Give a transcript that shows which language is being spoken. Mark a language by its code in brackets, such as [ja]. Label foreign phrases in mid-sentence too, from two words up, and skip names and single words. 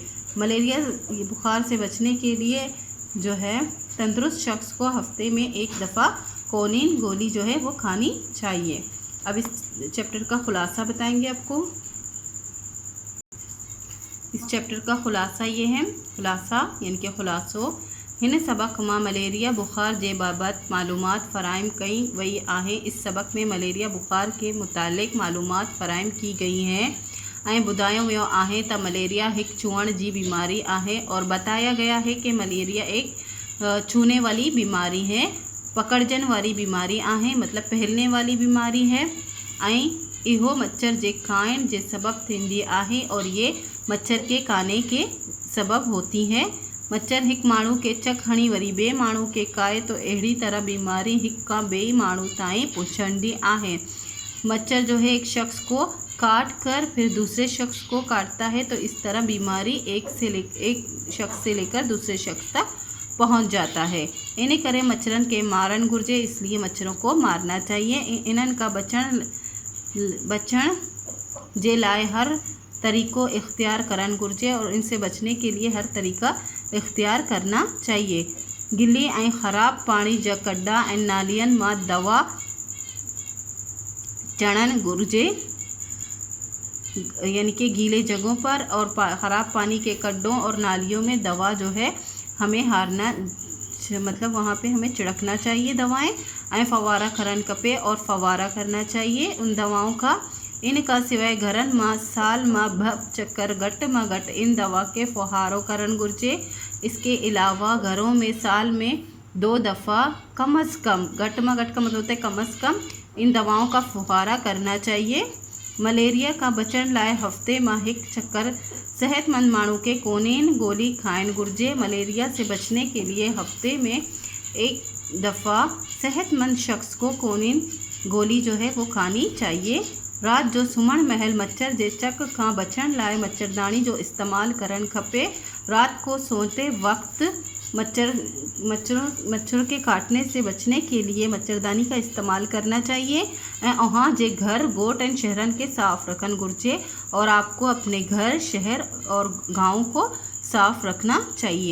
[hi] मलेरिया बुखार से बचने के लिए जो है तंदुरुस्त शख्स को हफ्ते में एक दफ़ा कोनेन गोली जो है वो खानी चाहिए। अब इस चैप्टर का खुलासा बताएंगे आपको। इस चैप्टर का खुलासा ये है, खुलासा यानी कि [sd] खुलासो हिन सबक मां मलेरिया बुखार जे बाबत मालूमात फ़राइम कई वई आहे। [hi] इस सबक में मलेरिया बुखार के मुतालिक मालूमात फ़राइम की गई हैं [sd] ऐं ॿुधायो वियो आहे त मलेरिया एक छुअण जी बीमारी आहे [hi] और बताया गया है कि मलेरिया एक छूने वाली बीमारी है, [sd] पकड़जन वाली बीमारी आहे [hi] मतलब फैलने वाली बीमारी है। [sd] ऐं इहो मच्छर जे खाइण जे सबब थींदी आहे [hi] और ये मच्छर के खाने के सबब होती है। [sd] मच्छर हिक माण्हू के चक हणी वरी ॿिए माण्हू के खाए तो अहिड़ी तरह बीमारी हिक खां ॿिए माण्हू ताईं पहुंचंदी आहे। [hi] मच्छर जो है एक शख्स को काट कर फिर दूसरे शख्स को काटता है, तो इस तरह बीमारी एक शख्स से लेकर दूसरे शख्स तक पहुंच जाता है। [sd] इन्हें करे मच्छरन के मारन गुर्जे, [hi] इसलिए मच्छरों को मारना चाहिए। [sd] इन्हन का बचन जे लाए हर तरीको इख्तियार करन गुर्जे [hi] और इनसे बचने के लिए हर तरीका इख्तियार करना चाहिए। [sd] गिली ऐं ख़राब पाणी जा कड्डा ऐं नालियनि मां दवा चढ़णु घुरिजे, [hi] यानी कि गीले जगहों पर और ख़राब पानी के गड्ढों और नालियों में दवा जो है हमें हारना, मतलब वहाँ पे हमें छिड़कना चाहिए दवाएं। [sd] ऐं फवारा करन खपे [hi] और फवारा करना चाहिए उन दवाओं का। [sd] इनका सिवाय घरनि मां साल मां 2 चक्कर घटि मां घटि इन दवा के फुहारो करण घुरिजे। [hi] इसके अलावा घरों में साल में 2 दफ़ा कम अज़ कम, [sd] घटि मां घटि [hi] का मतलब होता है कम अज़ कम, इन दवाओं का फुहारा करना चाहिए। [sd] मलेरिया का बचण लाइ हफ़्ते मां 1 चक्कर सेहतमंद माण्हू के कोनिन गोली खाइण घुरिजे। [hi] मलेरिया से बचने के लिए हफ़्ते में 1 दफ़ा सेहतमंद शख्स को कोनिन गोली जो है वो खानी चाहिए। [sd] रात जो सुम्हण महिल मच्छर जे चक खां बचण लाइ मच्छरदानी जो इस्तेमालु करणु खपे। [hi] रात को सोते वक्त मच्छरों के काटने से बचने के लिए मच्छरदानी का इस्तेमाल करना चाहिए। [sd] वहाँ जे घर गोट एंड शहरन के साफ़ रखन घुरिजे [hi] और आपको अपने घर, शहर और गाँव को साफ़ रखना चाहिए।